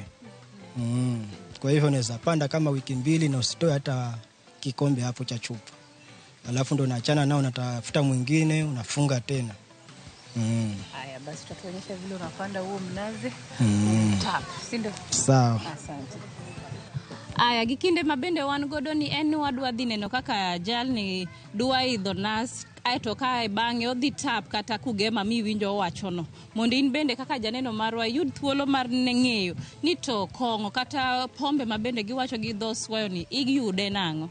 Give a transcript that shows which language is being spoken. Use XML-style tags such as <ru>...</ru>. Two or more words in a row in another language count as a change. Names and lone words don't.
<sw>Kwa hivyo unaweza panda kama wiki 2 na usitoe hata kikombe hapo cha chupa. Alafu ndo unaachana nao, unatafuta mwingine unafunga tena. Haya basi tutaonyesha vile unapanda huo mnazi. Tap, si ndio? Sawa. Asante.</sw> <luo>Aya gikinde mabende wan godo ni en wadwa dhi neno kaka jal ni dwa idho nas aeto kae bang'e odhi tap kata kugema miwinjo wachono mondo in bende kaka janeno marwa yud thuolo mar ng'eyo ni to kong'o kata pombe mabende giwacho gi dho swayo ni iyude nang'o.</luo>